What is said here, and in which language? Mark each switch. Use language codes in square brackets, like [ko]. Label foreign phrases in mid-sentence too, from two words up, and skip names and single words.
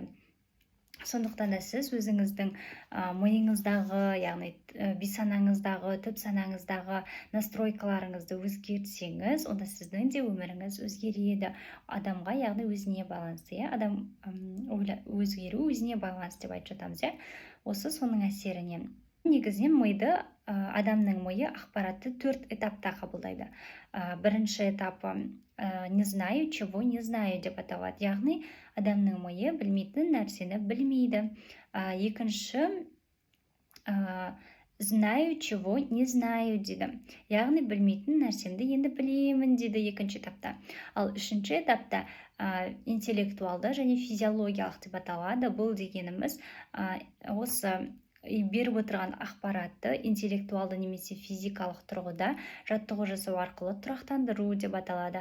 [kk] Сондықтан да сіз өзіңіздің миыңыздағы, яғни бейсанаңыздағы, түп санаңыздағы настройкаларыңызды өзгертсеңіз, онда сіздің де өміріңіз өзгереді. Адамға, яғни өзіне байланысты, адам өзгеру өзіне байланысты деп айтып жатамыз, осы соның әсерінен. Негізінен адамның миы ақпаратты 4 этапта қабылдайды. Бірінші этапы [ru] не знаю, чего не знаю [kk] деп аталады. Яғни адамның миы білмейтін нәрсені білмейді. Екінші [ru] знаю, чего не знаю [kk] дейді. Яғни білмейтін нәрсемді енді білемін дейді екінші этапта. Ал үшінші этапта интеллектуалды және физиологиялық деп аталады. Бұл дегеніміз осы беріп отырған ақпаратты интеллектуалды немесе физикалық тұрғыда жаттығу жасау арқылы тұрақтандыру деп аталады.